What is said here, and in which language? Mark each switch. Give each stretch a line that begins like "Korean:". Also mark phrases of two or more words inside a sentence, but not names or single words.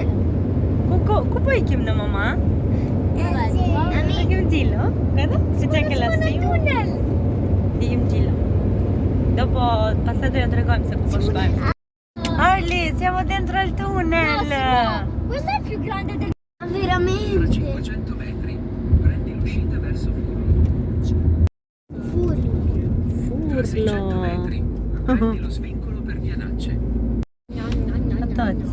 Albanian: Ku po ikim në mama? Ikim Xhilo.
Italian: Guarda, si c'è anche la Tunnel.
Albanian: Ikim Xhilo. Dopo pastaj do ja tregojmë se ku po shkojmë.
Italian: Arli, siamo dentro al tunnel. Questo è più grande del... Veramente. 500 metri, prendi l'uscita verso Furlo. Furlo. Tra 600 metri, prendi lo svincolo per Vianacce. Tazzi.